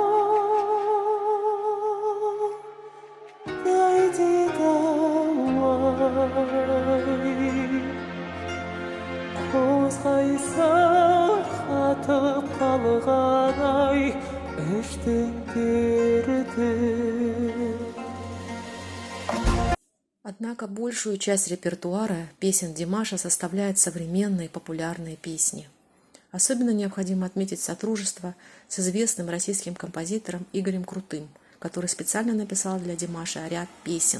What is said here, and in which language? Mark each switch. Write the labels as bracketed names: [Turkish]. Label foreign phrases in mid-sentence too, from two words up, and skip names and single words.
[Kazakh] дайдиды ауа қозғайсаң қатып қалған ай іштің дерті. [Russian] Однако большую часть репертуара песен Димаша составляют современные популярные песни. Особенно необходимо отметить сотрудничество с известным российским композитором Игорем Крутым, который специально написал для Димаша ряд песен.